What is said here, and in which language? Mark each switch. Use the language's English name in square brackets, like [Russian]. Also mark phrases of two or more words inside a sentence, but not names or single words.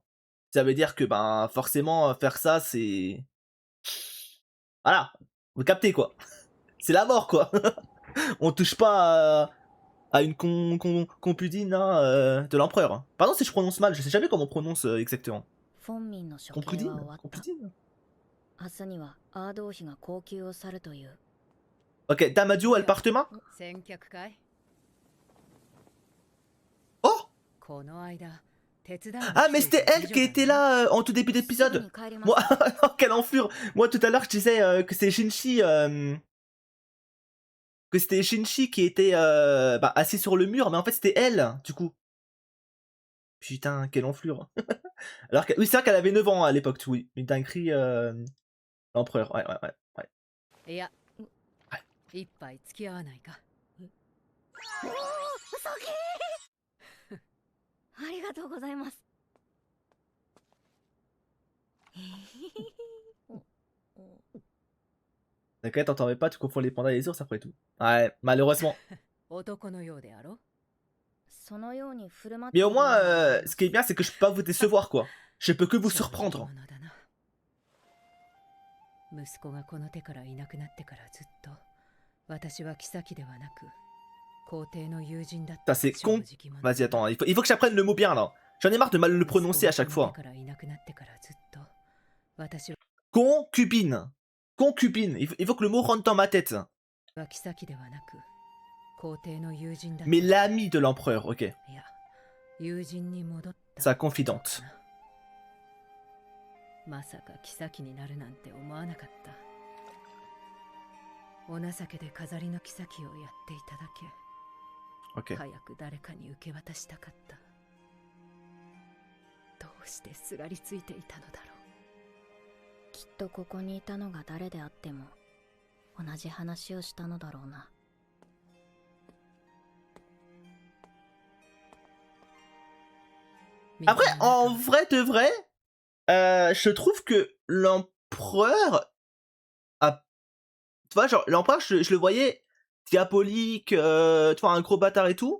[French] Ça veut dire que ben forcément faire ça, c'est voilà, vous captez quoi. C'est la mort quoi. On touche pas à une concubine hein, de l'empereur. Pardon si je prononce mal, je sais jamais comment on prononce exactement. [Japanese] フォンミンの処刑 [French] Concubine [Japanese] は終わった。 [French] Concubine [Japanese] 明日にはアード王妃が高級を去るという。 [French] Ok, Damadio, elle part demain. [Japanese] 先客かい Oh この間手伝いに [French] Ah, mais [Japanese] 来てい [French] c'était [Japanese] た [French] elle [Japanese] 美女 [French] qui [Japanese] だ [French] était [Japanese] ね [French] là en tout début [Japanese] すぐ [French] d'épisode. [Japanese] に帰ります。 [French] Moi, oh, quelle enflure. Moi, tout à l'heure, je disais que c'est Shinji, que c'était Shinji qui était bah, assis sur le mur, mais en fait, c'était elle, du coup. Putain, quelle enflure. Alors que, oui, c'est vrai qu'elle avait 9 ans à l'époque, oui. Une dinguerie, l'empereur. Ouais, ouais, ouais, ouais. [Japanese] いやはい一杯付き合わないかありがとうございます。 [French] T'inquiète, t'en mets pas, tu confonds les pandas et les ours après tout. Ouais, malheureusement. [Japanese] 男のようであろそのように振る舞って [French] Mais [Japanese] い [French] au [Japanese] る [French] moins, [Japanese] ように思います [French] ce qui est bien, c'est que je peux pas vous décevoir, quoi. Je peux que vous [Japanese] 正直 [French] surprendre. [Japanese] 者だな息子がこの手からいなくなってからずっと私は妃ではなく皇帝の友人だっ [French] Ça, [Japanese] た [French] c'est [Japanese] 正 [French] con. [Japanese] 直者 [French] Vas-y, attends, il faut que j'apprenne le mot bien, là. J'en ai marre de mal le prononcer à chaque [Japanese] 息子 [French] fois. [Japanese] がこの手からいなくなってからずっと私 [French] Concubine. Concubine. Il faut que le mot rentre dans ma tête. [Japanese] は妃ではなく皇帝の友人だった [French] Mais l'ami de l'empereur, ok. [Japanese] いや友人に戻った [French] Sa confidente. [Japanese] まさか妃になるなんて思わなかった。お情けで飾りの妃をやっていただけ。 [French] Ok. [Japanese] 早く誰かに受け渡したかった。どうしてすがりついていたのだろう。きっとここにいたのが誰であっても同じ話をしたのだろうな。 [French] Après, en vrai de vrai, je trouve que l'empereur a... Tu vois, genre, l'empereur, je le voyais diabolique, tu vois, un gros bâtard et tout.